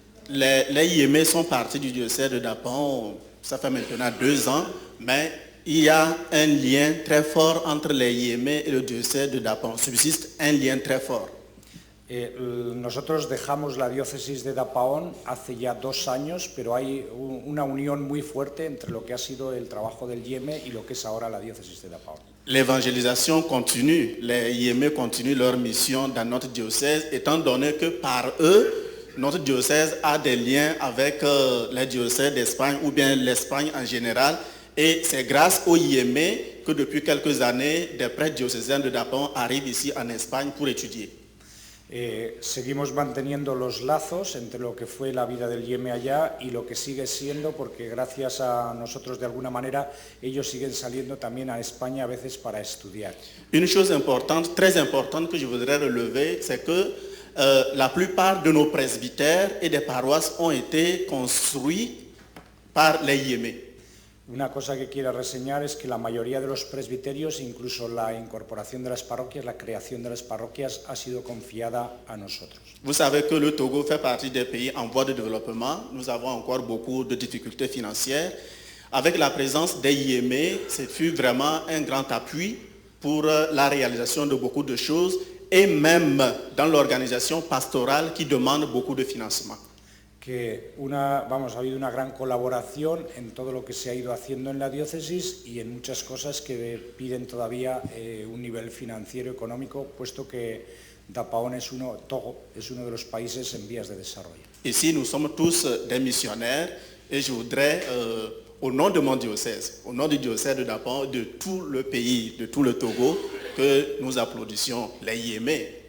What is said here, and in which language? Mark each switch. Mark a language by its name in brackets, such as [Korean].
[French] Les IME sont partis du diocèse de Dapon, ça fait maintenant 2 ans, mais il y a un lien très fort entre les IME et le diocèse de Dapon. Subsiste un lien très fort. [Spanish] Nosotros dejamos la diócesis de Dapaón hace ya 2 años, pero hay una unión muy fuerte entre lo que ha sido el trabajo del IEME y lo que es ahora la diócesis de Dapaón. [French] L'évangélisation continue, les IME continuent leur mission dans notre diocèse, étant donné que par eux, notre diocèse a des liens avec les diocèses d'Espagne ou bien l'Espagne en général. Et c'est grâce au IEME que depuis quelques années, des prêtres diocésains de Dapon arrivent ici en Espagne pour étudier. [Spanish] Seguimos manteniendo los lazos entre lo que fue la vida del IEME allá y lo que sigue siendo, porque gracias a nosotros de alguna manera ellos siguen saliendo también a España a veces para estudiar. [French] Une chose importante, très importante que je voudrais relever, c'est que la plupart de nos presbytères et des paroisses ont été construits par les IEME. [Spanish] Una cosa que quiero reseñar es que la mayoría de los presbiterios, incluso la incorporación de las parroquias, la creación de las parroquias, ha sido confiada a nosotros. [French] Vous savez que le Togo fait partie des pays en voie de développement. Nous avons encore beaucoup de difficultés financières. Avec la présence des IEME, ce fut vraiment un grand appui pour la réalisation de beaucoup de choses et même dans l'organisation pastorale qui demande beaucoup de financement. [Spanish] que ha habido una gran colaboración en todo lo que se ha ido haciendo en la diócesis y en muchas cosas que piden todavía un nivel financiero económico, puesto que Togo es uno de los países en vías de desarrollo. [French] Ici, nous sommes tous des missionnaires et je voudrais, au nom de mon diocèse, au nom du diocèse de Dapao, de tout le pays, de tout le Togo, que nous applaudissions les Yémés.